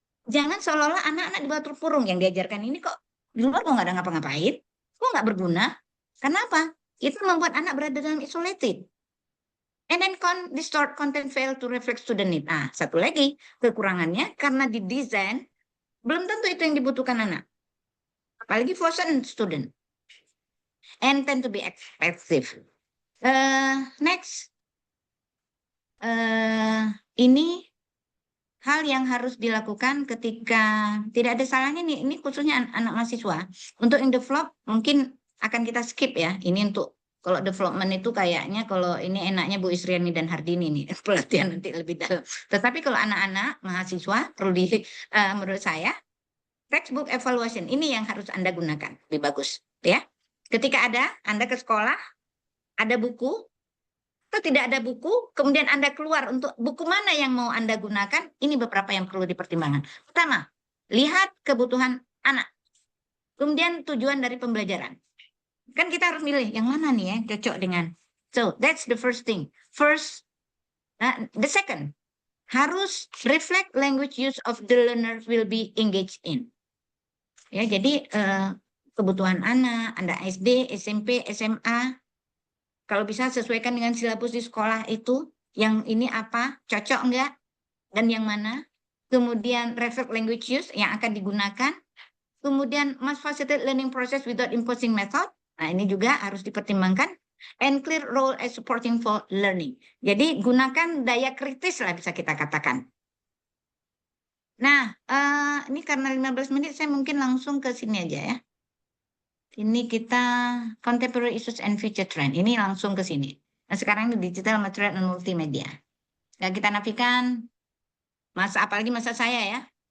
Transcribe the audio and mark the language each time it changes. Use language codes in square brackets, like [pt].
[id] Jangan seolah-olah anak-anak di bawah terpurung yang diajarkan ini kok di luar kok nggak ada ngapa-ngapain, kok nggak berguna. Kenapa? Itu membuat anak berada dalam [en] isolated. And then distort content fail to reflect student need. [id] Satu lagi kekurangannya karena didesain belum tentu itu yang dibutuhkan anak. Apalagi [en] for certain student. And tend to be expensive. Next. [id] Ini hal yang harus dilakukan ketika tidak ada salahnya nih, ini khususnya anak mahasiswa. Untuk yang develop mungkin akan kita skip ya. Ini untuk kalau development itu kayaknya kalau ini enaknya Bu Isriani dan Hardini nih pelatihan nanti lebih dalam. Tetapi kalau anak-anak mahasiswa perlu menurut saya textbook evaluation ini yang harus Anda gunakan lebih bagus ya. Ketika Anda ke sekolah ada buku atau tidak ada buku, kemudian Anda keluar untuk buku mana yang mau Anda gunakan, ini beberapa yang perlu dipertimbangkan. Pertama, lihat kebutuhan anak. Kemudian tujuan dari pembelajaran. Kan kita harus milih yang mana nih ya, cocok dengan. [en] So, that's the first thing. First, the second, harus reflect language use of the learner will be engaged in. [id] Ya, jadi kebutuhan anak, Anda SD, SMP, SMA, kalau bisa sesuaikan dengan silabus di sekolah itu, yang ini apa, cocok enggak, dan yang mana. [en] Kemudian reflect language use [id] yang akan digunakan. [en] Kemudian must facilitate learning process without imposing method. [id] Nah ini juga harus dipertimbangkan. [en] And clear role as supporting for learning. [id] Jadi gunakan daya kritis lah bisa kita katakan. Nah ini karena 15 menit saya mungkin langsung ke sini aja ya. Ini kita [en] contemporary issues and future trend. [id] Ini langsung ke sini. Nah, sekarang ini digital material dan multimedia. Ya, kita nafikan apalagi masa saya ya.